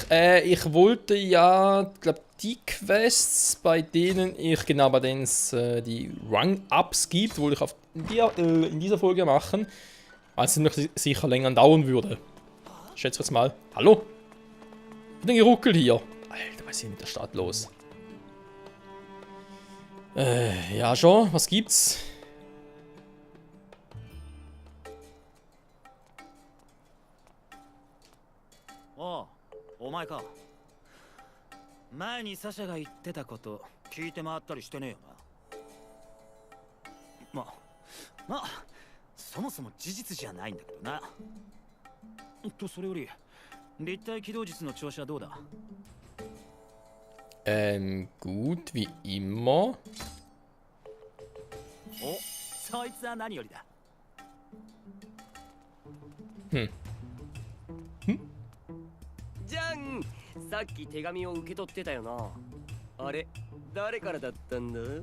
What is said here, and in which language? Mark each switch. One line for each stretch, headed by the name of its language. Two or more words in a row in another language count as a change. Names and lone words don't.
German: Ich wollte ja, glaube die Quests, bei denen es die Rang-Ups gibt, wollte ich in dieser Folge machen, weil es noch sicher länger dauern würde. Ich schätze jetzt mal. Hallo? Ich bin geruckelt hier. Alter, was ist hier mit der Stadt los? Ja schon, was gibt's?
Japanese: Oh, お前か。前にサシャが言ってたこと聞いて回ったりしてねえよな。まあ、そもそも事実じゃないんだけどな。それより立体起動術の調子はどうだ？
German: Gut, wie immer.
Japanese: お、そいつは何よりだ。じゃん、さっき手紙を受け取ってたよな。あれ、誰からだったんだ？